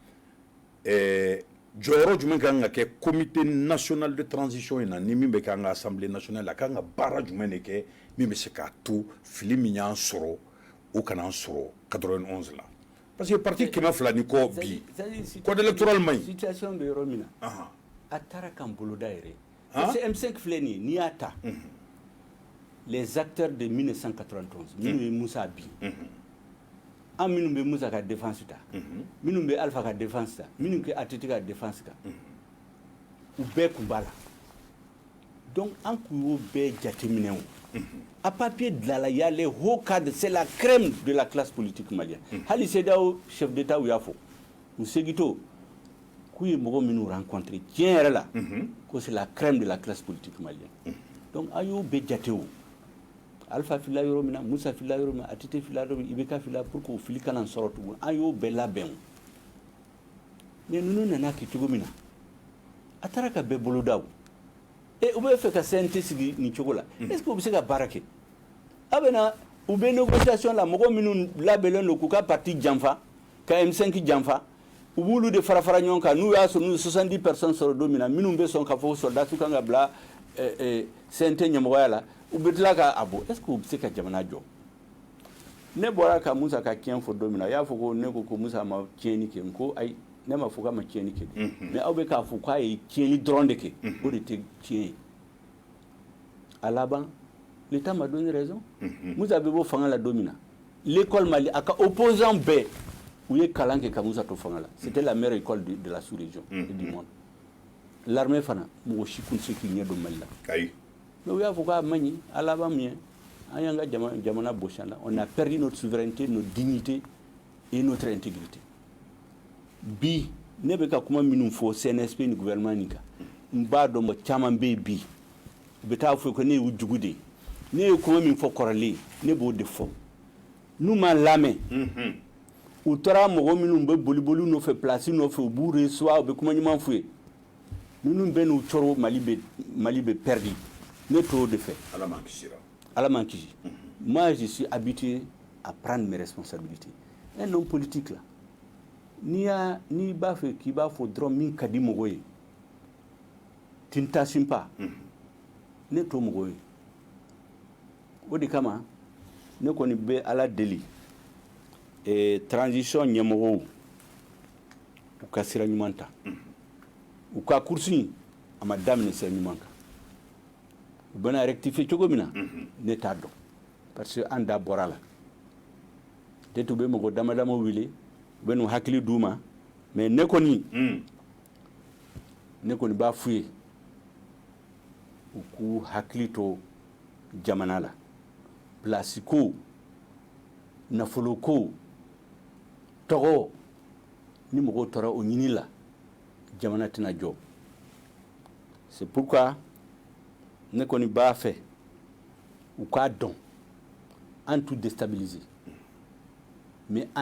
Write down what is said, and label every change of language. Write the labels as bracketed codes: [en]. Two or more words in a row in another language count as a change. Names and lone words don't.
[bm] jɔyɔrɔ jumɛn kan ka kɛ [fr] comité national de transition [bm] in na ni min bɛ kɛ an ka [fr] assemblée nationale [bm] la kan ka baara jumɛn de kɛ min bɛ se k'a to fili min y'an sɔrɔ o kana an sɔrɔ 91 la [fr] parce que [bm] parti kɛmɛ fila ni kɔ bi [fr] code électoral [bm] man ɲi situation bɛ yɔrɔ min na a taara kan boloda yɛrɛ [fr] parce que [bm] M5 filɛ nin ye n'i y'a ta [fr] les acteurs de 1991 [bm] minnu ye Musa bin an minnu bɛ Musa ka défense ta minnu bɛ Alpha ka défense ta minnu kɛ ATT ka défense ta u bɛɛ tun b'a la donc an kun y'o bɛɛ jateminɛ o à papier dilanla [fr] il y a les hauts cadres c'est la crème de la classe politique malienne [bm] hali CEDEAO [fr] chef d'état [bm] u y'a fɔ u segitɔ k'u ye mɔgɔ minnu rencontré tiɲɛ yɛrɛ la ko [fr] c'est la crème de la classe politique malienne [bm] donc an y'o bɛɛ jate o Alpha filila yɔrɔ min na Musa filila yɔrɔ min na ATT filila yɔrɔ min IBK filila [fr] pour que [bm] o fili kana sɔrɔ tugun an y'o bɛɛ labɛn o mais ninnu nana kɛ cogo min na a taara ka bɛɛ bolo da o u bɛ fɛ ka CNT sigi nin cogo la [fr] est-ce que [bm] u bɛ se ka baara kɛ a bɛ na u bɛ négociation la mɔgɔ minnu labɛnnen don k'u ka parti janfa ka M5 janfa u b'olu de fara fara ɲɔgɔn kan n'u y'a sɔrɔ n'u 70 personnes sɔrɔ don min na minnu bɛ sɔn k'a fɔ soldats kan ka bila CNT ɲɛmɔgɔya la u bɛ tila ka a bɔ [fr] est-ce que [bm] u bɛ se ka jamana jɔ ne bɔra ka Musa ka tiɲɛ fɔ don min na a y'a fɔ ko ne ko ko Musa ma tiɲɛni kɛ n ko ayi ne ma fɔ k'a ma tiɲɛni kɛ mais aw bɛ k'a fɔ k'a ye tiɲɛni dɔrɔn de kɛ o de tɛ tiɲɛ ye à laban [fr] l'État m'a donné raison [bm] Musa bɛ bɔ fanga la don min na l'école Mali a ka opposant bɛɛ u ye kalan kɛ ka Musa to fanga la [fr] c'était la meilleure école de la sous-région et du monde [bm] l'armée fana mɔgɔ si tun tɛ se k'i ɲɛ don Mali la mais u y'a fɔ k'a ma ɲi à laban min ye an y'an ka jamana bosi la [fr] on a perdu notre souveraineté notre dignité et notre intégrité [bm] bi ne bɛ ka kuma minnu fɔ CNSP ni gouvernement nin kan n b'a dɔn mɔgɔ caman bɛ yen bi u bɛ taa fɔ ko ne y'u jugu de ye ne ye kuma min fɔ kɔrɔlen ne b'o de fɔ n'u ma lamɛn u taara mɔgɔ minnu bɛ boli nɔfɛ place nɔfɛ u b'u recevoir u bɛ kuma ɲuman f'u ye minnu bɛ n'u cɔrɔ Mali bɛ perdu ne t'o de fɛ Ala m'an kisi [fr] moi je suis habitué à prendre mes responsabilités un homme politique là [bm] n'i b'a fɛ k'i b'a fɔ dɔrɔn min ka di mɔgɔ ye [fr] tu ne t'assumes pas [bm] ne t'o mɔgɔ ye o de kama ne kɔni bɛ Ala deli transition ɲɛmɔgɔw u ka sira ɲuman ta u ka kursi a ma daminɛ sira ɲuman kan u bɛna rectifier cogo min na ne t'a dɔn [fr] parce que [bm] an da bɔra la peut-être u bɛ mɔgɔ dama dama wele u bɛ n'u hakili d'u ma mais ne kɔni b'a f'u ye u k'u hakili to jamana la place ko nafolo ko tɔgɔ ni mɔgɔw tora o ɲini la jamana tɛna jɔ [fr] c'est pourquoi [bm] ne kɔni b'a fɛ u k'a dɔn an t'u déstabiliser mais an